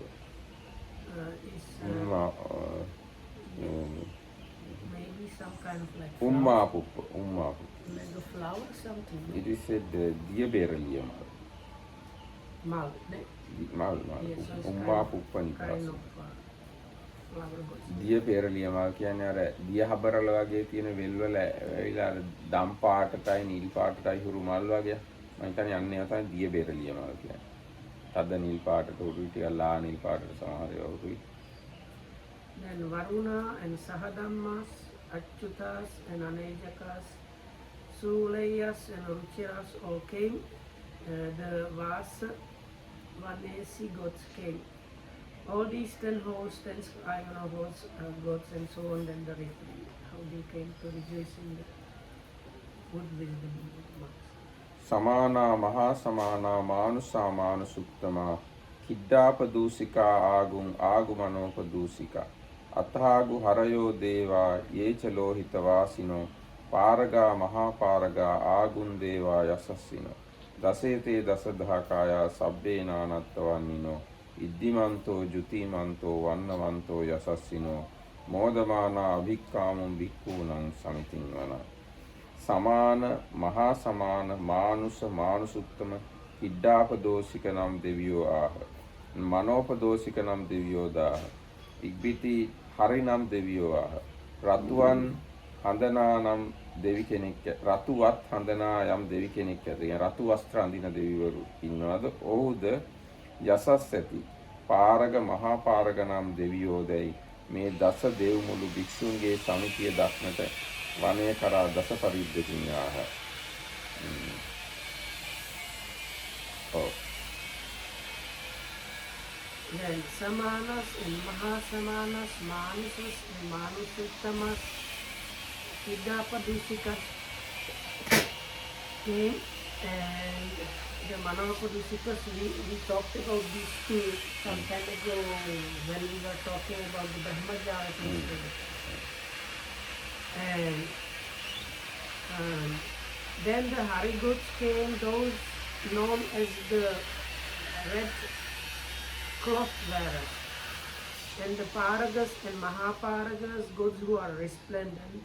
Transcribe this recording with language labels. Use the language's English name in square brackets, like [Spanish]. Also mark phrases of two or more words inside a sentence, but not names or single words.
[English] is maybe some kind of like Umapupa. like a flower something. It is said diaberalium. Mal. Mal. Yes, so it's Umapupa kind නිපාස. of flower gods. [Sinhala] දියපෙරළිය මල් කියන්නේ අර දිය හබරල වගේ තියෙන වෙල් වල ඇවිල්ලා අර දම් පාටටයි නිල් පාටටයි හුරු මල් වගේ. මම හිතන්නේ යන්නේ ඒවා තමයි දියපෙරළිය මල් කියන්නේ. තද නිල් පාටට හුරුයි ටිකක් ලා නිල් පාටට සමහර ඒවා හුරුයි. [English] Then Varuna and Sahadammas, Achyutas and Anejakas, Sulayas and Ruchiras all came. The Vasa, Vanesi gods came. All these 10 hosts, 10 Ayana hosts, gods and so on, then the how they came to rejoice in the good wisdom of monks. [Pali] සමානා මහා සමානා මානුසා මානුසුත්තමා කිඩ්ඩාපදූසිකා ආගුං ආගුමනෝපදූසිකා අතහාගු හරයෝ දේවා යේච ලෝහිත වාසිනෝ පාරගා මහා පාරගා ආගුන් දේවා යසස්සිනෝ දසේතේ දසදහකායා සබ්බේනානත්තවන්නිනෝ ඉද්දිමන්තෝ ජුතිමන්තෝ වන්නවන්තෝ යසස්සිනෝ මෝදමානා අභික්කාමුම් භික්ඛූණං සමිතින් වන. [Sinhala] සමාන මහා සමාන මානුස මානුසුත්තම කිඩ්ඩාපදෝසික නම් දෙවියෝ ආහ. මනෝපදෝසික නම් දෙවියෝ දාහ. ඉක්බිති හරි නම් දෙවියෝ ආහ. රතුවන් හඳනා නම් දෙවි කෙනෙක් රතුවත් හඳනා යම් දෙවි කෙනෙක් ඇත. يعني රතු වස්ත්‍ර අඳින දෙවිවරු ඉන්නවද? ඔහුද යසස් ඇති පාරග මහා පාරග නම් දෙවියෝදයි මේ දස දෙව් මුළු භික්ෂුන්ගේ සමිතිය දක්නට වනය කරා දස පරිද්දකින් ආහ. [English] Then Samanas and Mahasamanas, Manusas and Manusuttamas, Iddapadusikas came, and the Manopadusikas, we talked about these two some time ago when we were talking about the Brahmajala things. And then the Harigods came, those known as the red cloth wearers, and the Paragas and Mahaparagas, gods who are resplendent.